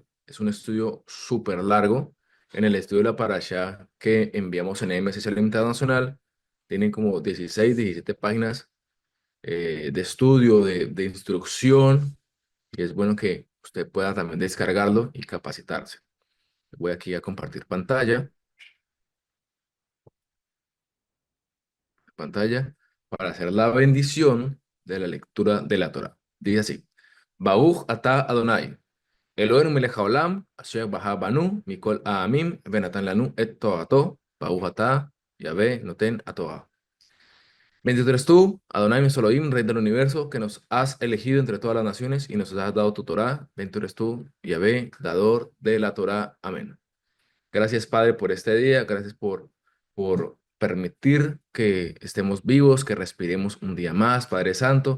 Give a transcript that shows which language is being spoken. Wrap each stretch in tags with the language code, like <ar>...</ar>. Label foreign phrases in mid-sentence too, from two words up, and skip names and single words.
<es>Es un estudio súper largo. En el estudio de la Parashá que enviamos en MC Shalom Internacional, tienen como 16, 17 páginas de estudio, de instrucción, y es bueno que usted pueda también descargarlo y capacitarse. Voy aquí a compartir pantalla para hacer la bendición de la lectura de la Torah. Dice así:</es> <he>ברוך אתה אדוני, אלוהים מלך העולם, אשר בחר בנו, מכל העמים, ונתן לנו את תורתו, ברוך אתה יהוה נותן התורה.</he> <es>Bendito eres tú, Adonai Elohim, Rey del universo, que nos has elegido entre todas las naciones y nos has dado tu Torah. Bendito eres tú, Yahvé, dador de la Torah. Amén. Gracias, Padre, por este día. Gracias por permitir que estemos vivos, que respiremos un día más, Padre Santo.</es>